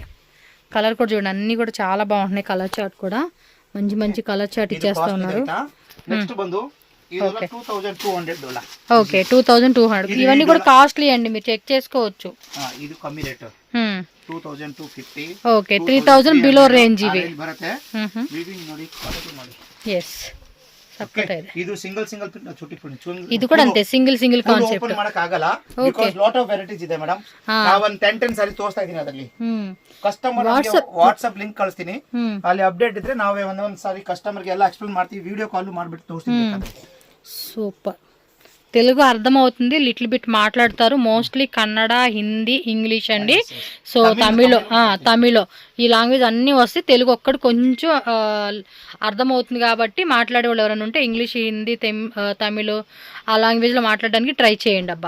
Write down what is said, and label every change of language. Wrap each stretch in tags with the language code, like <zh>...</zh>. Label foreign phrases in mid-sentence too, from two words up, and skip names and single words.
<te>కలర్ కూడా చూడండి అన్ని కూడా చాలా బాగుంటున్నాయి.</te> <en>color chart</en> <te>కూడా మంచి</te> <en>color chart</en> <te>ఇచ్చేస్తా ఉన్నారు. ఓకే, 2200. ఇవన్నీ కూడా కాస్ట్లీ అండి, మీరు చెక్ చేసుకోవచ్చు. ఇది కమ్మీ రేట్ 2250. ఓకే, 3000</te> <en>below range</en> <te>ఇవి. ఎస్,</te> <kn>ಇದು ಸಿಂಗಲ್ ಇದು ಕೂಡ ಅಂತೆ</kn> <en>single concept</en> <kn>ಓಪನ್ ಮಾಡಕ ಆಗಲ್ಲ</kn> <en>because lot of varieties</en> <kn>ಇದೆ ಮೇಡಂ. ನಾನು ಒಂದು 10 ಸಾರಿ ತೋರಿಸ್ತಾ ಇದೀನಿ ಅದರಲ್ಲಿ.</kn> <en>customer WhatsApp link</en> <kn>ಕಳಿಸ್ತೀನಿ, ಅಲ್ಲಿ ಅಪ್ಡೇಟ್ ಇದ್ರೆ ನಾವೇ ಒಂದೊಂದು ಸಾರಿ ಕಸ್ಟಮರ್ ಗೆ ಎಲ್ಲ ಎಕ್ಸ್ಪ್ಲೇನ್ ಮಾಡ್ತೀವಿ,</kn> <en>video call</en> <kn>ಮಾಡಿಬಿಟ್ಟು ತೋರಿಸ್ತೀನಿ.</kn> <te>సూపర్. తెలుగు అర్థమవుతుంది,</te> <en>little bit</en> <te>మాట్లాడతారు. మోస్ట్లీ కన్నడ, హిందీ, ఇంగ్లీష్ అండి. సో తమిళ్ ఈ లాంగ్వేజ్ అన్నీ వస్తే తెలుగు ఒక్కటి కొంచెం అర్థమవుతుంది కాబట్టి మాట్లాడే వాళ్ళు ఎవరైనా ఉంటే ఇంగ్లీష్, హిందీ, తమిళ్ ఆ లాంగ్వేజ్లో మాట్లాడడానికి ట్రై చేయండి అబ్బా.</te>